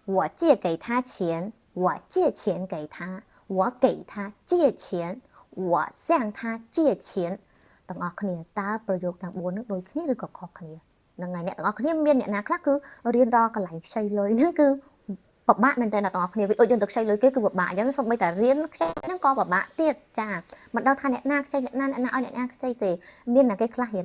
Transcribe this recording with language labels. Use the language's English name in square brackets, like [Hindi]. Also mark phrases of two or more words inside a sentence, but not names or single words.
[Chinese] 我借给他钱我借钱给他我给他借钱我向他借钱 [Khmer] ទាំងអស់គ្នាតើប្រយោគទាំង4នឹងដូចគ្នាឬក៏ខុសគ្នាហ្នឹងហើយអ្នកទាំងអស់គ្នាមានអ្នកណាខ្លះគឺរៀនដល់កន្លែងខ្ចីលុយហ្នឹងគឺពិបាកមែនតើអ្នកទាំងអស់គ្នាវាដូចយើងទៅខ្ចីលុយគេគឺពិបាកអញ្ចឹងសូម្បីតែរៀនខ្ចីហ្នឹងក៏ពិបាកទៀតចាមិនដឹងថាអ្នកណាខ្ចីអ្នកណាឲ្យអ្នកណាខ្ចីទេមានតែគេខ្លះរៀន